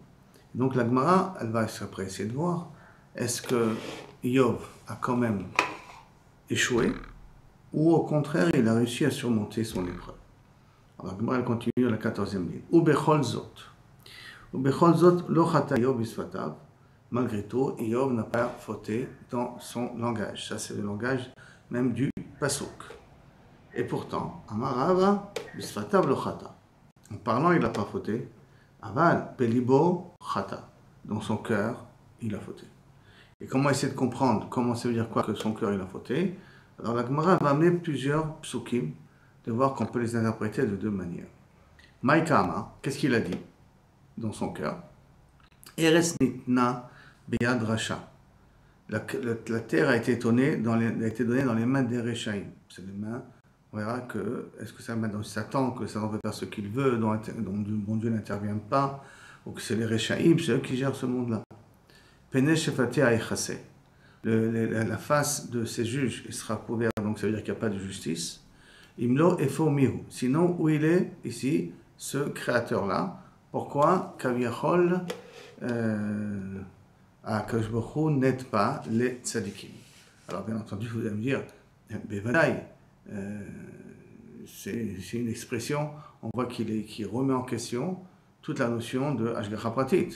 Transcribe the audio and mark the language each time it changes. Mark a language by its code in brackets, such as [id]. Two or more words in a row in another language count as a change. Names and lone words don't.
[fr] Donc la Gemara, elle va après essayer de voir, est-ce que Job a quand même échoué, ou au contraire, il a réussi à surmonter son épreuve. Alors, la Gemara, elle continue à la 14e ligne. [he] ובכל זאת ובכל זאת, לא חטא איוב בשפתיו. [fr] Malgré tout, Yob n'a pas fauté dans son langage. Ça, c'est le langage même du pasuk. Et pourtant, [he] אמר רבא בשפתיו לא חטא. [fr] En parlant, il n'a pas fauté. [he] אבל בליבו חטא. [fr] Dans son cœur, il a fauté. Et comment essayer de comprendre comment ça veut dire quoi que son cœur il a fauté? Alors la Gemara va amener plusieurs psukim, de voir qu'on peut les interpréter de deux manières. Maïkama, qu'est-ce qu'il a dit dans son cœur? [he] ארץ נתנה ביד רשע. [fr] La terre a été donnée dans les mains des Réchaïm. C'est les mains, on verra que, est-ce que c'est la main de Satan, que Satan peut faire ce qu'il veut, dont bon Dieu n'intervient pas, ou que c'est les Réchaïm, c'est eux qui gèrent ce monde-là. La face de ces juges sera couverte, donc ça veut dire qu'il n'y a pas de justice. [he] אם לא אפוא מי הוא. [fr] Sinon, où il est ici, ce créateur-là? Pourquoi [he] כביכול הקדוש ברוך הוא [fr] n'aide pas les tzadikim? Alors bien entendu, vous allez me dire, Bevadaï, c'est une expression, on voit qu'il remet en question toute la notion de [he] השגחה פרטית.